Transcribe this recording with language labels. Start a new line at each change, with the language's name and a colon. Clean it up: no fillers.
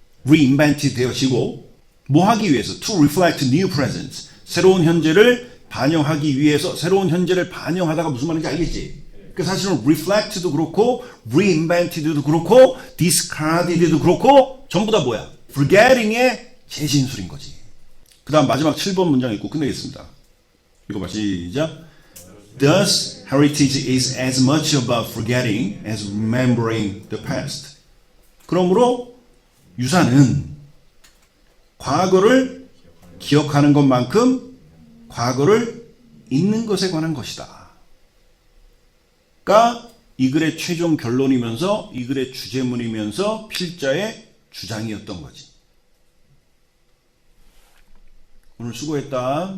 Korean: reinvented 되어지고 뭐 하기 위해서?
English: to reflect new present,
Korean: 새로운 현재를 반영하기 위해서. 새로운 현재를 반영하다가 무슨 말인지 알겠지? 그 사실은 reflect도 그렇고 reinvented도 그렇고 discarded도 그렇고 전부 다 뭐야? forgetting의 재진술인 거지. 그 다음 마지막 7번 문장 읽고 끝내겠습니다. 읽어봐. 시작.
English: Thus, heritage is as much about forgetting as remembering the past.
Korean: 그러므로 유산은 과거를 기억하는 것만큼 과거를 잊는 것에 관한 것이다. 가 이 글의 최종 결론이면서 이 글의 주제문이면서 필자의 주장이었던 거지. 오늘 수고했다.